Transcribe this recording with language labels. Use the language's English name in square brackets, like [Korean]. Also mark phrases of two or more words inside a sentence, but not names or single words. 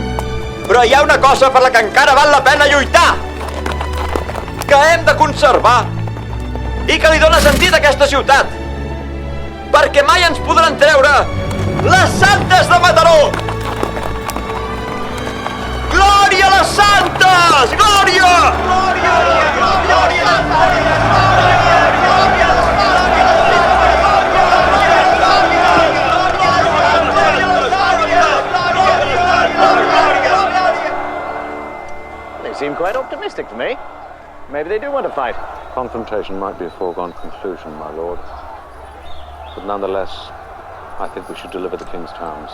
[Catalan] Però hi ha una cosa per la que encara val la pena lluitar, que hem de conservar i que li dóna sentit a aquesta ciutat. Perquè mai ens podran treure les santes de Mataró! Glòria a les santes! Glòria! Glòria! Glòria! [English] They seem quite optimistic to me. Maybe they do want to fight. Confrontation might be a foregone conclusion, my lord. But nonetheless, I think we should deliver the King's terms.